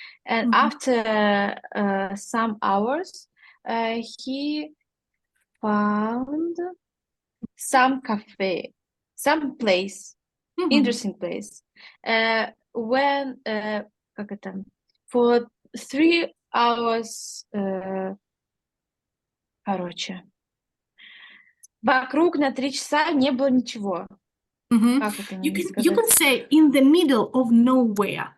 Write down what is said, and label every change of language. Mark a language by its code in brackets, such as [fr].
[en] And after some hours, he found some cafe, some place, interesting place. When [ru] как это? [en] For 3 hours, [ru] короче, вокруг на 3 часа не было ничего. Как это [en] You can say in the middle of nowhere.